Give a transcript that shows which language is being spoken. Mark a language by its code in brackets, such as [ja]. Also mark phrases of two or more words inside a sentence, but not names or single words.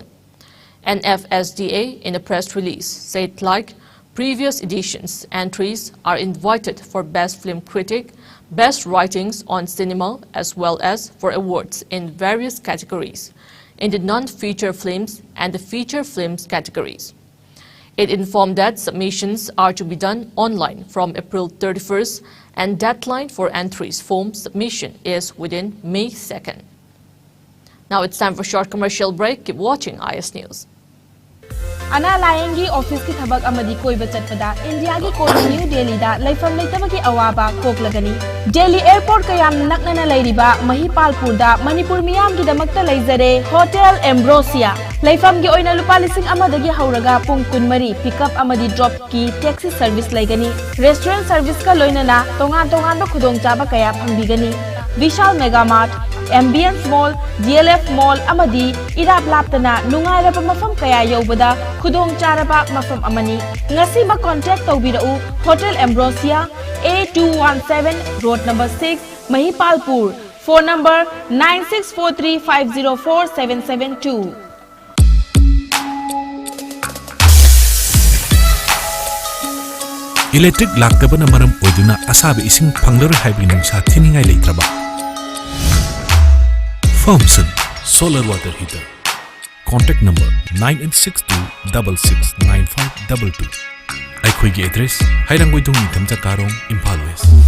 [en] NFSDA, in a press release, said like previous editions, entries are invited for Best Film Critic, Best Writings on Cinema, as well as for awards in various categories, in the non-feature films and the feature films categories. It informed that submissions are to be done online from April 31st, and deadline for entries form submission is within May 2nd. Now it's time for a short commercial break. Keep watching IS News. [mni] Ana Layangi office ki thabak amadi koiba chatpada India ki koi New Delhi da laifam leitabaki awaba koklagani. Delhi airport kayam naknana lairiba Mahipalpur da Manipur miyam ki damakta laizare Hotel Ambrosia. Laifam gi oina lupa lising amadagi hauraga pung kunmari pickup amadi drop ki [en] taxi service [mni] laigani. [en] Restaurant service [mni] ka loinana tongan ba khudong chaba kaya phangbigani. Vishal Mega Mart, Ambience Mall, DLF Mall amadi irap laptana nungairaba mafam kaya yaubada khudong charaba mafam amani. Ngasi ba contact tawbirau Hotel Ambrosia, A217 Road number 6, Mahipalpur. [en] Phone number 9643504772. [mni] Electric laktabana maram oduna asabi ising phanglar haibi nungsa thiningai leitraba. Thompson Solar Water Heater. [en] Contact number 9862669522. [mni] Aikhoigi address Hairanggoidong Nithamcha Karong, Imphal West.